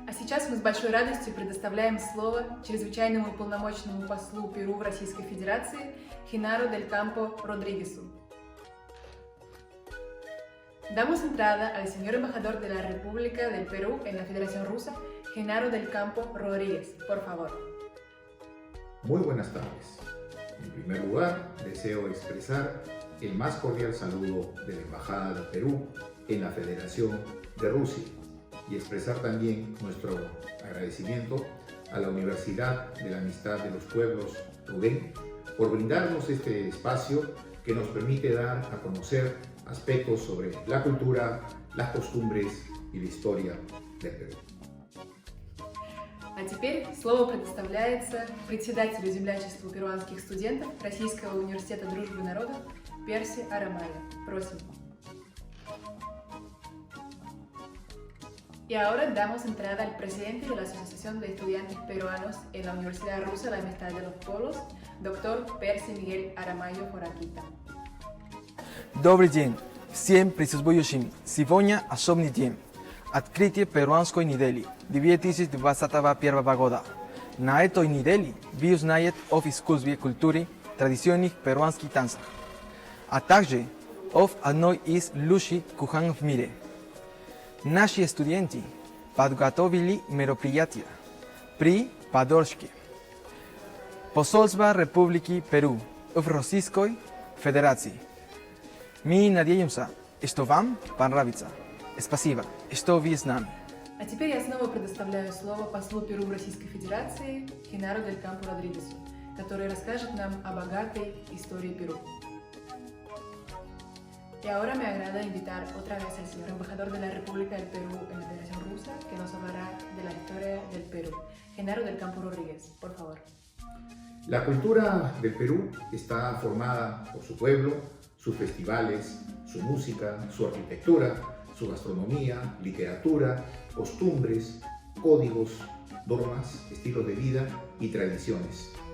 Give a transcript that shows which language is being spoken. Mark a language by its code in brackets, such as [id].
[ru] С большой радостью предоставляем слово чрезвычайному уполномоченному послу Перу в Российской Федерации Генару дель Кампо Родригесу. [es] Damos entrada al señor embajador de la República del Perú en la Federación Rusa, Genaro del Campo Rodríguez, por favor. Muy buenas tardes. En primer lugar, deseo expresar el más cordial saludo de la Embajada de Perú en la Federación de Rusia y expresar también nuestro agradecimiento a la Universidad de la Amistad de los Pueblos, UDEM, por brindarnos este espacio que nos permite dar a conocer aspectos sobre la cultura, las costumbres y la historia del Perú. [ru] А теперь слово предоставляется председателю землячества перуанских студентов Российского университета дружбы народов Перси Арамая. Просим. [es] Y ahora damos entrada al presidente de la Asociación de Estudiantes Peruanos en la Universidad Rusa de la Amistad de los Pueblos, Dr. [ru] Перси Мигель Арamayo Хоракита. Добрый день! Всем присутствующим! Сегодня особенный день. Открытие перуанской недели 2021 года. На этой неделе вы узнаете об искусстве, культуре, традиционных перуанских танцах, а также об одной из лучших кухонь в мире. Наши студенты подготовили мероприятия при поддержке Посольства Республики Перу в Российской Федерации. Мы надеемся, что вам понравится. Спасибо, что вы с нами. А теперь я снова предоставляю слово послу Перу в Российской Федерации Генару дель Кампо Родригесу, который расскажет нам о богатой истории Перу. [es] Y ahora me agrada invitar otra vez al señor embajador de la República del Perú en la Federación Rusa, que nos hablará de la historia del Perú. Genaro del Campo Rodríguez, por favor. La cultura del Perú está formada por su pueblo, sus festivales, su música, su arquitectura, su gastronomía, literatura, costumbres, códigos, normas, estilos de vida y tradiciones.